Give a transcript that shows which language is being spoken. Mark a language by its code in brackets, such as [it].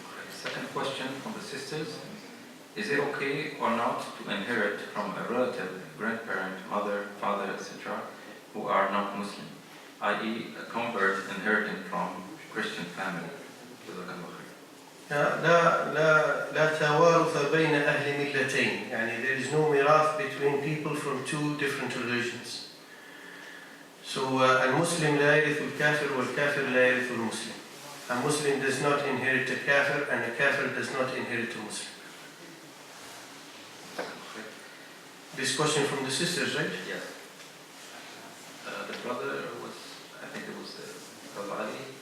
[en] Second question from the sisters. Is it okay or not to inherit from a relative, grandparent, mother, father, etc., who are not Muslim, i.e. a convert inheriting from Christian family? [ar] لا توارث بين أهل ملتين. يعني [en] there is no mirath between people from two different religions. [ar] So المسلم لا يرث الكافر والكافر لا يرث المسلم. [en] A Muslim does not inherit a kafir and a kafir does not inherit a Muslim. This question from the sisters, right? Yes. The brother was, I think it was Brother Ali.